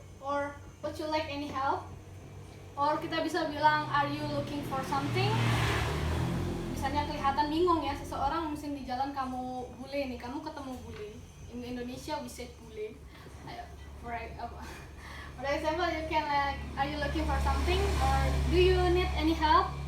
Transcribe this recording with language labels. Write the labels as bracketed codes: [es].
[en] Or would you like any help? Or [id] kita bisa bilang, [en] are you looking for something? [id] Misalnya kelihatan bingung ya, seseorang misalnya di jalan kamu bule nih, kamu ketemu bule. [en] In Indonesia we say bule. For example, you can like, are you looking for something, or do you need any help?